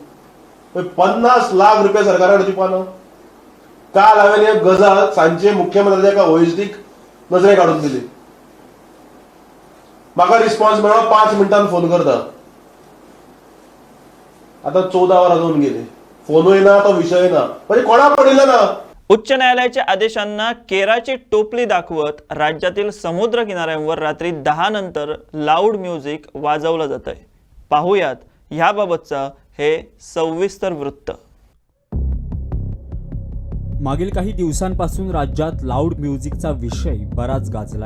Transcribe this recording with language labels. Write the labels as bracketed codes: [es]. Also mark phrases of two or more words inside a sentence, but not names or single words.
[kok] 50,00,000 रुपया सरकारा कडेन दिवपा ना. काल हांवें एक गजाल सांजचे मुख्यमंत्र्याच्या एका OSDक नजरे काडून दिली. म्हाका रिस्पॉन्स मेळ्ळो 5 मिनटान फोन करता. आतां 14 वरां जावन गेली. फोनूय ना तो विशय ना. म्हणजे कोणा पडिल्लो ना. [mr] उच्च न्यायालयाच्या आदेशांना केराची टोपली दाखवत राज्यातील समुद्र किनाऱ्यांवर रात्री 10 नंतर [en] loud music [mr] वाजवलं जातंय. पाहूयात ह्याबाबतचा हे सविस्तर वृत्त. मागील काही दिवसांपासून राज्यात लाऊड म्युझिकचा विषय बराच गाजलाय.